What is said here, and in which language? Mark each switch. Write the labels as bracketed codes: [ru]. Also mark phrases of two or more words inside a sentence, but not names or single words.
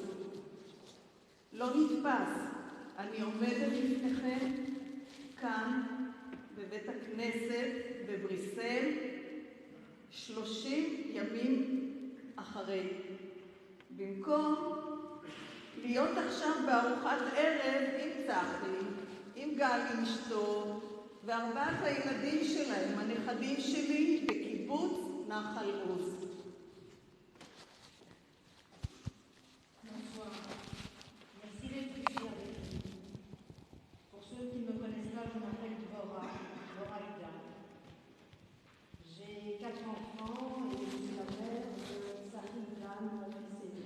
[he] לא נתפס, אני עומדת לפניכם כאן בבית הכנסת בבריסל 30 ימים אחרי. במקום להיות עכשיו בארוחת ערב עם צחי, עם גלי אשתו וארבעת הילדים שלהם, הנכדים שלי, בקיבוץ נחל עוז. [fr] Pour ceux qui ne me connaissent pas, je m'appelle Dvora Ida. J'ai 4 enfants et je suis la mère de Sahi Ilan, mon fils aîné.